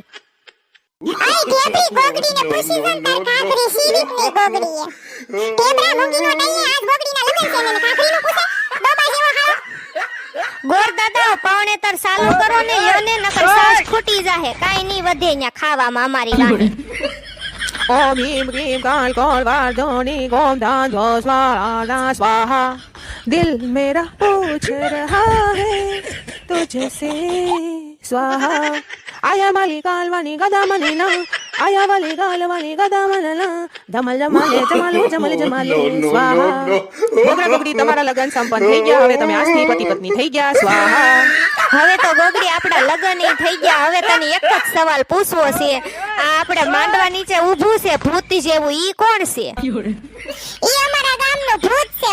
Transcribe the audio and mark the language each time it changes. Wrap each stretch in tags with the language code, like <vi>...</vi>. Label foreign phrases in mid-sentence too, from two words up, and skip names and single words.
<gu>આઈ ઢેબરી ગોગડીને પૂછી જન તાર કાકરી સીરીત ની ગોગડીએ. ઢેબરા મૂંગીનો નહીં આજ ગોગડીના લગન છે ને કાકરીનો પૂછે ડોબા જેવો હાવ. ગોર દાદા પાવણેતર ચાલુ કરો ને યોને નકર સાસ ખૂટી જાહે કાઈ નહીં વધે ન્યા ખાવામાં અમારી રાણી</gu> <sa>ॐ हिम क्रीम काल कोल वर्धोनी ॐ धन धो स्वाहा स्वाहा</sa> <hi>दिल मेरा पूछ रहा है तुझसे स्वाहा आया वाली काल वाली गदा मनना आया वाली काल वाली गदा मनना धमल जमाले जमालो जमल जमाले स्वाहा</hi> <gu>ગોગડા ગોગડી તમારા લગન સંપન્ન થઈ ગયા હવે તમે આજથી પતિ પત્ની થઈ ગયા સ્વાહા હવે તો ગોગડી આપડા લગન ય થઈ ગયા હવે તને એક જ સવાલ પૂછવો છે આ આપણે માંડવા નીચે ઊભું છે ભૂત જેવું ઈ કોણ છે ઈ અમારા ગામનો ભૂત છે.</gu>